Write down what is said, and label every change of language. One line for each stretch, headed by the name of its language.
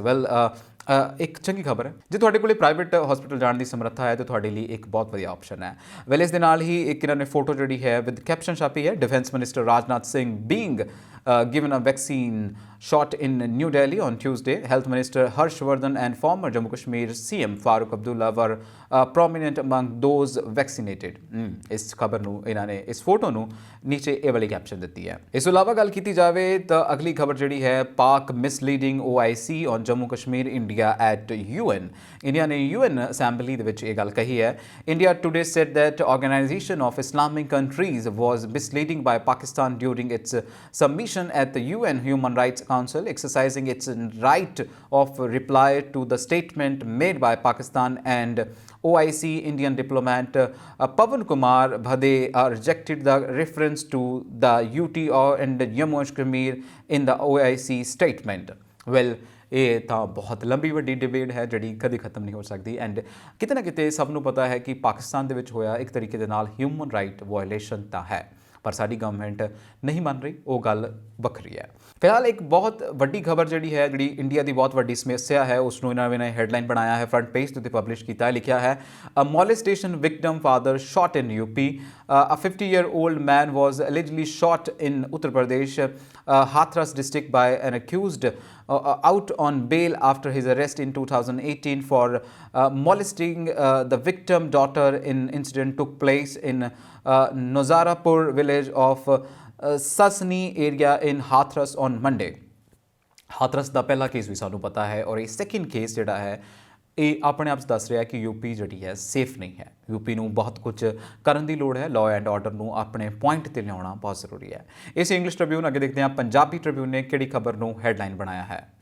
Punjabi: Well, ਇੱਕ ਚੰਗੀ ਖਬਰ ਹੈ। ਜੇ ਤੁਹਾਡੇ ਕੋਲੇ ਪ੍ਰਾਈਵੇਟ ਹਸਪੀਟਲ ਜਾਣ ਦੀ ਸਮਰੱਥਾ ਹੈ ਤਾਂ ਤੁਹਾਡੇ ਲਈ ਇੱਕ ਬਹੁਤ ਵਧੀਆ ਆਪਸ਼ਨ ਹੈ। ਵੈਲ ਇਸ ਦੇ ਨਾਲ ਹੀ ਇੱਕ ਇਹਨਾਂ ਨੇ ਫੋਟੋ ਜਿਹੜੀ ਹੈ ਵਿਦ ਕੈਪਸ਼ਨ ਛਾਪੀ ਹੈ, defence minister Rajnath Singh
English: Being given a vaccine shot in New Delhi on Tuesday. Health Minister Harsh Vardhan and former Jammu Kashmir CM Farooq Abdullah were prominent among those vaccinated.
Punjabi: ਇਸ ਖਬਰ ਨੂੰ ਇਹਨਾਂ ਨੇ ਇਸ photo ਨੂੰ ਨੀਚੇ ਇਹ ਵਾਲੀ ਕੈਪਸ਼ਨ ਦਿੱਤੀ ਹੈ। ਇਸ ਤੋਂ ਇਲਾਵਾ ਗੱਲ ਕੀਤੀ ਜਾਵੇ ਤਾਂ ਅਗਲੀ ਖਬਰ ਜਿਹੜੀ ਹੈ
English: Pak misleading OIC on Jammu Kashmir India at UN.
Punjabi: India ਨੇ UN ਅਸੈਂਬਲੀ ਦੇ ਵਿੱਚ ਇਹ ਗੱਲ ਕਹੀ ਹੈ।
English: India today said that Organization of Islamic Countries was misleading by Pakistan during its submission at the UN Human Rights Council, exercising its right of reply to the statement made by Pakistan and OIC. Indian diplomat Pawan Kumar Bhade rejected the reference to the UT and Jammu and Kashmir in the OIC statement.
Punjabi: Well, ਇਹ ਤਾਂ ਬਹੁਤ ਲੰਬੀ ਵੱਡੀ debate ਹੈ ਜਿਹੜੀ ਕਦੇ ਖਤਮ ਨਹੀਂ ਹੋ ਸਕਦੀ ਐਂਡ ਕਿਤੇ ਨਾ ਕਿਤੇ ਸਭ ਨੂੰ ਪਤਾ ਹੈ ਕਿ ਪਾਕਿਸਤਾਨ ਦੇ ਵਿੱਚ ਹੋਇਆ ਇੱਕ ਤਰੀਕੇ ਦੇ ਨਾਲ ਹਿਊਮਨ ਰਾਈਟ ਵਾਇਲੇਸ਼ਨ ਤਾਂ ਹੈ, ਪਰ ਸਾਡੀ ਗਵਰਨਮੈਂਟ ਨਹੀਂ ਮੰਨ ਰਹੀ, ਉਹ ਗੱਲ ਵੱਖਰੀ ਹੈ। ਫਿਲਹਾਲ ਇੱਕ ਬਹੁਤ ਵੱਡੀ ਖਬਰ ਜਿਹੜੀ ਇੰਡੀਆ ਦੀ ਬਹੁਤ ਵੱਡੀ ਸਮੱਸਿਆ ਹੈ ਉਸ ਨੂੰ ਇਹਨਾਂ ਨੇ ਹੈਡਲਾਈਨ ਬਣਾਇਆ ਹੈ, ਫਰੰਟ ਪੇਜ ਦੇ ਉੱਤੇ ਪਬਲਿਸ਼ ਕੀਤਾ ਹੈ। ਲਿਖਿਆ ਹੈ
English: Molestation victim father shot in UP. A 50-year-old man was allegedly shot in Uttar Pradesh, Hathras district by an accused out on bail after his arrest in 2018 for molesting the victim daughter. Incident took place in Nozarapur village of Sasni area in Hathras on Monday.
Punjabi: Hathras ਦਾ ਪਹਿਲਾ case ਵੀ ਸਾਨੂੰ ਪਤਾ ਹੈ ਔਰ ਇਹ second case ਜਿਹੜਾ ਹੈ ਇਹ ਆਪਣੇ ਆਪ 'ਚ ਦੱਸ ਰਿਹਾ ਕਿ UP ਜਿਹੜੀ ਹੈ ਸੇਫ ਨਹੀਂ ਹੈ। UP ਨੂੰ ਬਹੁਤ ਕੁਝ ਕਰਨ ਦੀ ਲੋੜ ਹੈ, ਲਾਅ ਐਂਡ ਆਰਡਰ ਨੂੰ ਆਪਣੇ ਪੁਆਇੰਟ 'ਤੇ ਲਿਆਉਣਾ ਬਹੁਤ ਜ਼ਰੂਰੀ ਹੈ। ਇਸ ਇੰਗਲਿਸ਼ ਟ੍ਰਿਬਿਊਨ ਅੱਗੇ ਦੇਖਦੇ ਹਾਂ ਪੰਜਾਬੀ ਟ੍ਰਿਬਿਊਨ ਨੇ ਕਿਹੜੀ ਖਬਰ ਨੂੰ ਹੈਡਲਾਈਨ ਬਣਾਇਆ ਹੈ।